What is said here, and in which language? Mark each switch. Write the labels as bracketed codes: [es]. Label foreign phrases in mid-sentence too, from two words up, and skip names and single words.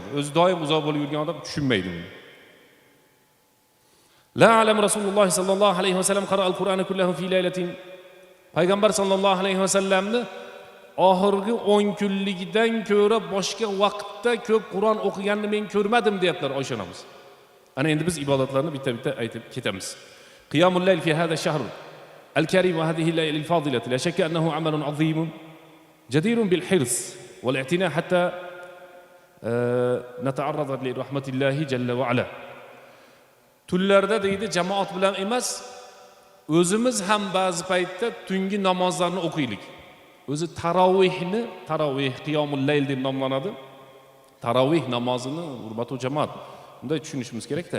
[uz] O'zi doim uzoq bo'lib yurgan odam tushunmaydi buni. [ar] لا أعلم رسول الله صلى الله عليه وسلم قرأ القرآن كله في ليلة. [uz] Payg'ambar [ar] صلى الله عليه [uz] vasallamni oxirgi 10 kunlikdan ko'ra boshqa vaqtda ko'p Qur'on o'qiganini men ko'rmadim deyaptilar Oysha onamiz. Ana endi biz ibodatlarni bitta-bitta aytib ketamiz. [ar] قيام الليل في هذا الشهر الكريم وهذه الليالي الفاضلة لا شك أنه عمل عظيم جدير بالحرص والاعتناء حتى نتعرض لرحمة الله جل وعلا. [uz] Tunlarda deydi jamoat bilan emas, o'zimiz ham ba'zi paytda tungi namozlarni o'qiylik. O'zi tarovih qiyomul layl deb nomlanadi. Tarovih namozini hurmatli jamoat bunday tushunishimiz kerak-da.